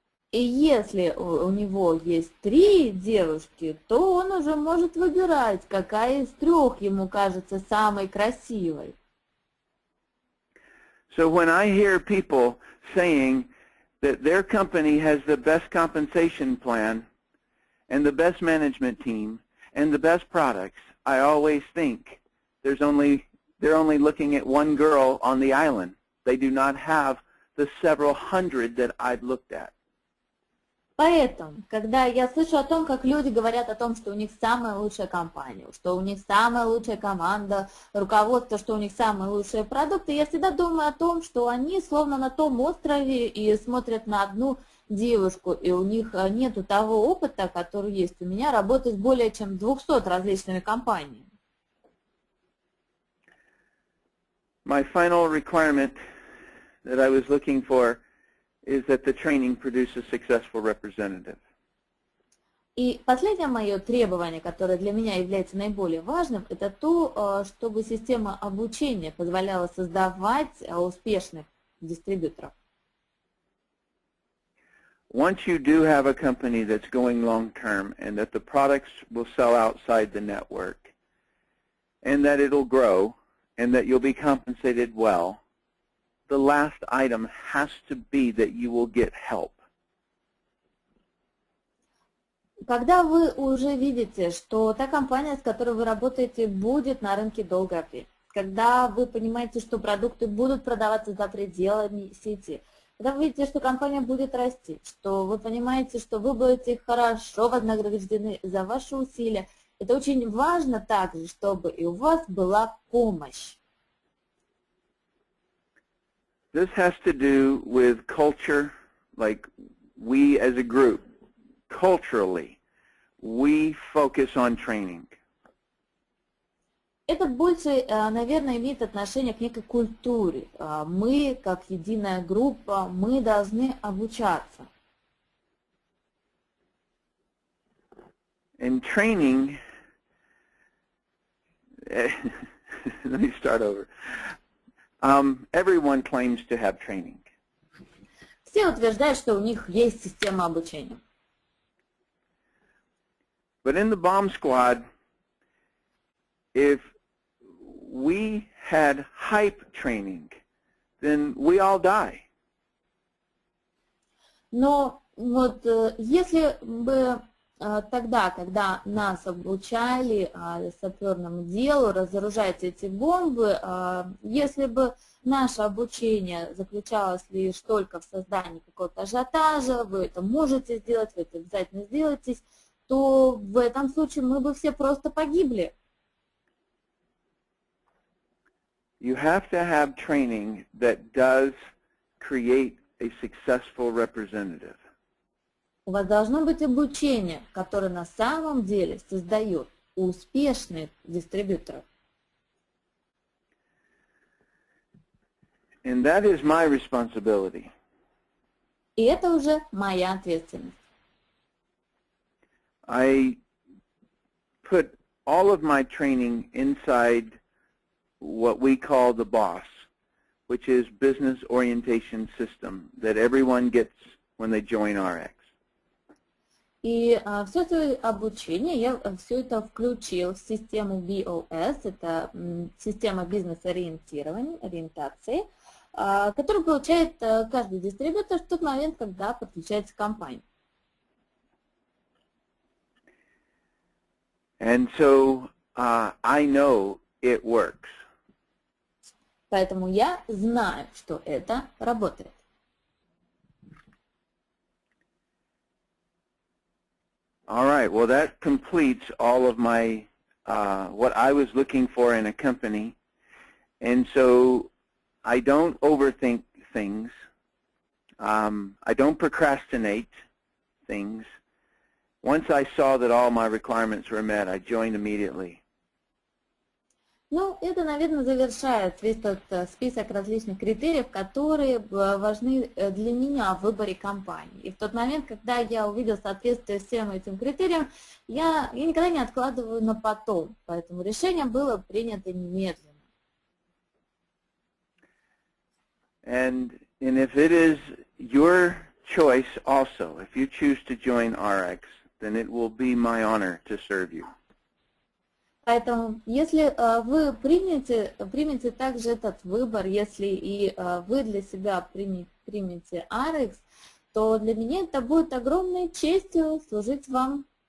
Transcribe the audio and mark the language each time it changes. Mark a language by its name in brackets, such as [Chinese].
[Russian] И если у него есть 3 девушки, то он уже может выбирать, какая из 3 ему кажется самой красивой. [English] So when I hear people saying that their company has the best compensation plan and the best management team and the best products, I always think they're only looking at one girl on the island. They do not have the several hundred that I've looked at. [Russian] Поэтому, когда я слышу о том, как люди говорят о том, что у них самая лучшая компания, что у них самая лучшая команда, руководство, что у них самые лучшие продукты, я всегда думаю о том, что они словно на том острове и смотрят на одну девушку, и у них нету того опыта, который есть у меня, работать с более чем 200 различными компаниями. [English] My final requirement that I was looking for is that the training produce a successful representative. [Russian] И последнее мое требование, которое для меня является наиболее важным, это то, чтобы система обучения позволяла создавать успешных дистрибьюторов. [English] Once you do have a company that's going long-term and that the products will sell outside the network and that it'll grow and that you'll be compensated well, the last item has to be that you will get help. [Russian] Когда вы уже видите, что та компания, с которой вы работаете, будет на рынке долгое время, когда вы понимаете, что продукты будут продаваться за пределами сети, когда вы видите, что компания будет расти, что вы понимаете, что вы будете хорошо вознаграждены за ваши усилия, это очень важно также, чтобы и у вас была помощь. [English] This has to do with culture, like we as a group, culturally, we focus on training. [Russian] Это больше, наверное, имеет отношение к некой культуре. Мы, как единая группа, мы должны обучаться. [English] And training, let me start over. Everyone claims to have training. [Russian] Все утверждают, что у них есть система обучения. [English] But in the bomb squad, if we had hype training, then we all die. [Russian] Но вот если бы тогда, когда нас обучали саперному делу, разоружать эти бомбы, если бы наше обучение заключалось лишь только в создании какого-то ажиотажа, вы это можете сделать, вы это обязательно сделаете, то в этом случае мы бы все просто погибли. [English] You have to have training that does create a successful representative. [Russian] У вас должно быть обучение, которое на самом деле создает успешных дистрибьюторов. [English] And that is my responsibility. [Russian] И это уже моя ответственность. [English] I put all of my training inside what we call the BOSS, which is Business Orientation System, that everyone gets when they join ARIIX. [Russian] И все это обучение, я все это включил в систему BOS, это система бизнес-ориентации, которую получает каждый дистрибьютор в тот момент, когда подключается к компании. [English] And so I know it works. [Russian] Поэтому я знаю, что это работает. [English] All right, well that completes all of my, what I was looking for in a company. And so I don't overthink things. I don't procrastinate things. Once I saw that all my requirements were met, I joined immediately. [Russian] Ну, это, наверное, завершает весь тот список различных критериев, которые важны для меня в выборе компании. И в тот момент, когда я увидел соответствие всем этим критериям, я никогда не откладываю на потом. Поэтому решение было принято немедленно. [English] And if it is your choice also, if you choose to join ARIIX, then it will be my honor to serve you. [Russian] Поэтому, если вы примете также этот выбор, если и вы для себя примете ARIIX, то для меня это будет огромной честью служить вам.